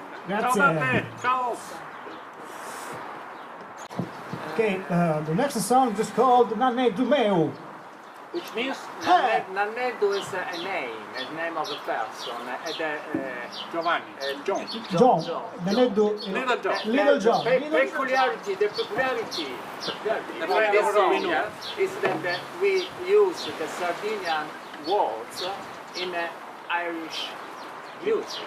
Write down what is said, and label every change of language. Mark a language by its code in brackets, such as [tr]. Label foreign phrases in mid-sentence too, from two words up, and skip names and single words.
[it] Ciao da te, Grazie. ciao. [en] Okay, the next song is called Nanne du meu. Which means Hey. Nannedo is a name of a person. Giovanni, John. John. Nanne du... Little John. Little John. The peculiarity of this song is that we use the Sardinian words in Irish music.